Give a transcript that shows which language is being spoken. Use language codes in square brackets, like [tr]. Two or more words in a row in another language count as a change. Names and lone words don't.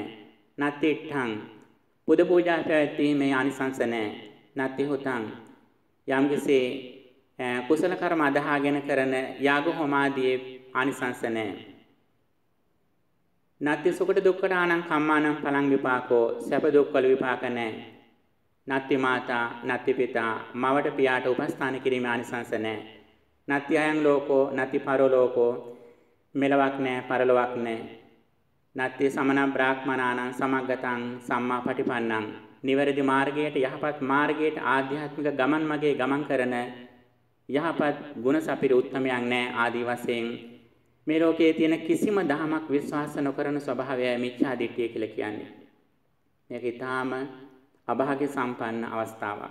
[pi] නත්ති ඨං [si] බුදු පූජා පැවැත්වීමේ ආනිසංස නැහැ. [pi] නත්ති හොතං [si] යම්කිසි කුසල කර්ම අදහාගෙන කරන යාග හෝමාදී ආනිසංස නැහැ. [pi] නත්ති සුඛට දුක්ඛට ආනං කම්මානං පලං විපාකෝ [si] සැප දුක් වල විපාක නැහැ. [pi] නත්ති මාතා නත්ති පිතා [si] මවට පියාට උපස්ථාන කිරීමේ ආනිසංස නැහැ. [pi] නත්ති අයං ලෝකෝ නත්ති පරලෝකෝ [si] මෙලවක් නැහැ පරලොවක් නැහැ. [pi] නත්ති සමන බ්‍රාහ්මනානං සමග්ගතං සම්මා පටිපන්නං [si] නිවැරදි මාර්ගයට යහපත් මාර්ගයට ආධ්‍යාත්මික ගමන් මගේ ගමන් කරන යහපත් ගුණ සපිරි උත්තමයන් නැහැ ආදී වශයෙන් මේ ලෝකයේ තියෙන කිසිම දහමක් විශ්වාස නොකරන ස්වභාවය මිච්ඡා දිට්ඨිය කියලා කියන්නේ. මේක ඊටාම අභාග්‍ය සම්පන්න අවස්ථාවක්.